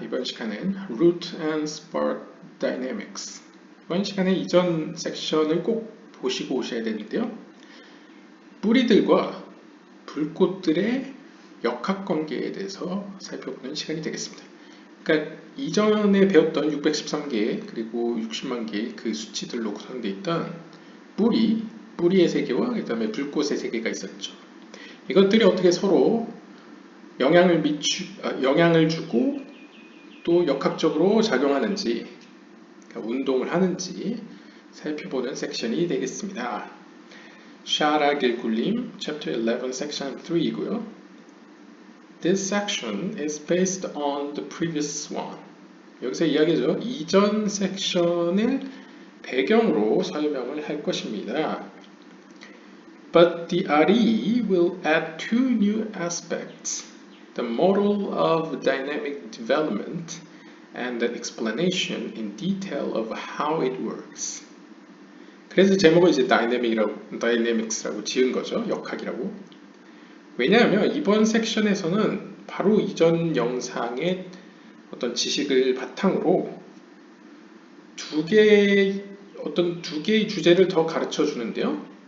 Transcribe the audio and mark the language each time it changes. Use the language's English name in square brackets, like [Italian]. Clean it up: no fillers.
[Korean] 이번 시간은 Root and Spark Dynamics. 이번 시간에 이전 섹션을 꼭 보시고 오셔야 되는데요. 뿌리들과 불꽃들의 역학관계에 대해서 살펴보는 시간이 되겠습니다. 그러니까 이전에 배웠던 613개 그리고 60만 개의 그 수치들로 구성되어 있던 뿌리의 세계와 그 다음에 불꽃의 세계가 있었죠. 이것들이 어떻게 서로 영향을 주고 또 역학적으로 작용하는지, 그러니까 운동을 하는지 살펴보는 섹션이 되겠습니다. 샤라 길굴림, Chapter 11, Section 3이고요. [English] This section is based on the previous one. [Korean] 여기서 이야기죠. 이전 섹션을 배경으로 설명을 할 것입니다. [English] But the RE will add two new aspects. The model of dynamic development and the explanation in detail of how it works. [Korean] 그래서 제목을 이제 Dynamics라고 지은 거죠. 역학이라고. 왜냐하면 이번 섹션에서는 바로 이전 영상의 어떤 지식을 바탕으로 두 개의 주제를 더 가르쳐 주는데요.